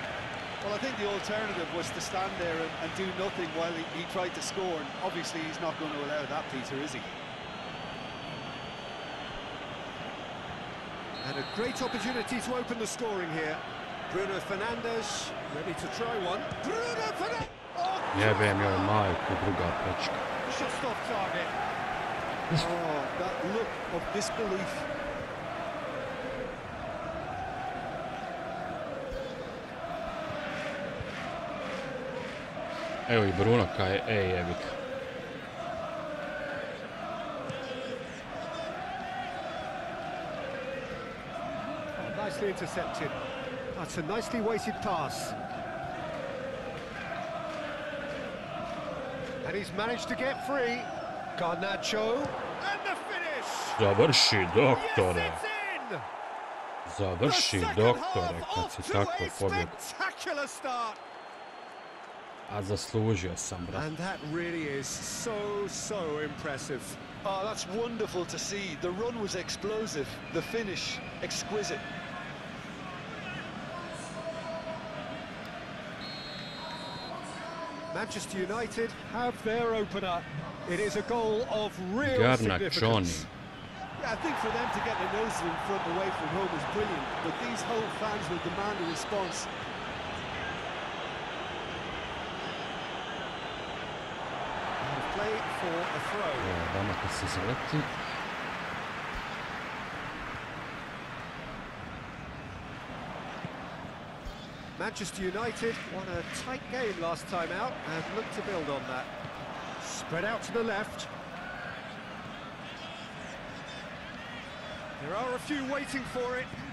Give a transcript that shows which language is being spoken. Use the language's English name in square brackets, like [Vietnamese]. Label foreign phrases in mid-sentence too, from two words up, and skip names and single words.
[English] Well, I think the alternative was to stand there and do nothing while he tried to score, and obviously he's not going to allow that, Peter, is he? And a great opportunity to open the scoring here. Bruno Fernandes ready to try one. Bruno Fernandes! Oh, [Croatian] Jebem joj majku, druga pečka. [English] just off target. Oh, that look of disbelief. [Croatian] Evo i Bruno kaj, ej jebik. [English] Oh, nicely intercepted. That's a nicely weighted pass. And he's managed to get free. Garnacho. And the finish! [Croatian] Završi, doktore. [English] Yes, it's in! [Croatian] Završi, doktore, kad si tako pobjeg. [English] Spectacular start! [Croatian] A zaslužio sam, brat. [English] And that really is so impressive. Oh, that's wonderful to see. The run was explosive, the finish exquisite. Manchester United have their opener. It is a goal of real Garnačoni. significance. Yeah, I think for them to get their noses in front away from home is brilliant, but these home fans will demand a response. And play for a throw. [Croatian] Evo, vama kad se zaleti. [English] Manchester United won a tight game last time out and look to build on that. Spread out to the left. There are a few waiting for it.